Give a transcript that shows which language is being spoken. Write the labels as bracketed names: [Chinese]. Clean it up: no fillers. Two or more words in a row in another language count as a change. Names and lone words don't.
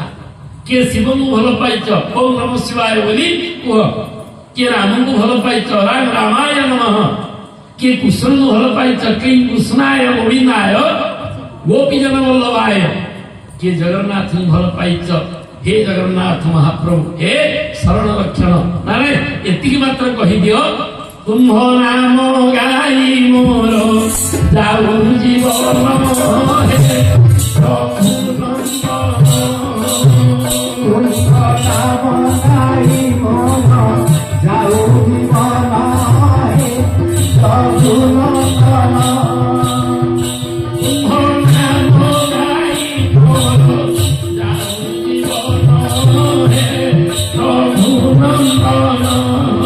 [Odia] କିଏ ଶିବଙ୍କୁ ଭଲ ପାଇଛ [Sanskrit] ଓಂ ନମଃ ଶିବାୟ [Odia] ବୋଲି କୁହ। କିଏ ରାମଙ୍କୁ ଭଲ ପାଇଛ [Sanskrit] ରାମ ରାମାୟ ନମଃ। [Odia] କିଏ କୃଷ୍ଣଙ୍କୁ ଭଲ ପାଇଛ କି [Sanskrit] କୃଷ୍ଣାୟ ଗୋବିନ୍ଦାୟ ଗୋପୀଜନ ବଲ୍ଲଭାୟ। [Odia] କିଏ ଜଗନ୍ନାଥଙ୍କୁ ଭଲ ପାଇଛ ହେ ଜଗନ୍ନାଥ ମହାପ୍ରଭୁ ହେ ଶରଣ ରକ୍ଷଣ ନାରେ ଏତିକି ମାତ୍ର କହିଦିଅ ତୁମ୍ଭ ନାମ ଗାଇ ମୋର ଯାଉ ଜୀବନ ହେ ତୁମ୍ଭ ନାମ ଗାଇ ମୋର ଯାଉ ଜୀବନ ହେ ପ୍ରଭୁ ନନ୍ଦନ। Oh